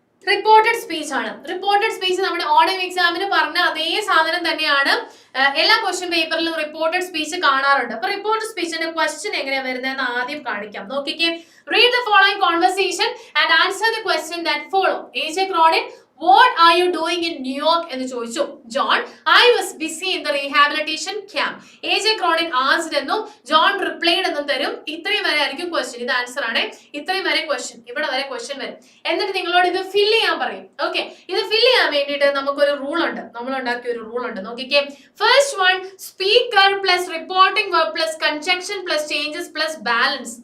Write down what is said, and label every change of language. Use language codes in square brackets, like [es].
[ml] Reported speech ആണ്. Reported speech നമ്മുടെ ഓണം എക്സാമിന് പറഞ്ഞ അതേ സാധനം തന്നെയാണ്. എല്ലാ ക്വസ്റ്റ്യൻ പേപ്പറിലും റിപ്പോർട്ടഡ് സ്പീച്ച് കാണാറുണ്ട്. അപ്പൊ റിപ്പോർട്ടഡ് സ്പീച്ചിന്റെ ക്വസ്റ്റ്യൻ എങ്ങനെയാ വരുന്നതെന്ന് ആദ്യം കാണിക്കാം. നോക്കിക്കേ. [en] Read the following conversation and answer the question that follow. [ml] എ.ജെ. [en] Cronin, what are you doing in New York [ml] എന്ന് ചോദിച്ചു. [en] John, I was busy in the rehabilitation camp. [ml] എ.ജെ. Cronin asked എന്നും ജോൺ replied എന്നും തരും. ഇത്രയും വരെ ആയിരിക്കും ക്വസ്റ്റ്യൻ. ഇത് answer ആണ്. ഇത്രയും വരെ ക്വസ്റ്റ്യൻ, ഇവിടെ വരെ ക്വസ്റ്റ്യൻ വരും. എന്നിട്ട് നിങ്ങളോട് ഇത് ഫിൽ ചെയ്യാൻ പറയും. ഓക്കെ, ഇത് ഫിൽ ചെയ്യാൻ വേണ്ടിയിട്ട് നമുക്കൊരു റൂൾ ഉണ്ട്. നമ്മൾ ഉണ്ടാക്കിയ ഒരു റൂൾ ഉണ്ട്. നോക്കിക്കേ. [en] First one, speaker plus reporting verb plus conjunction plus changes plus balance.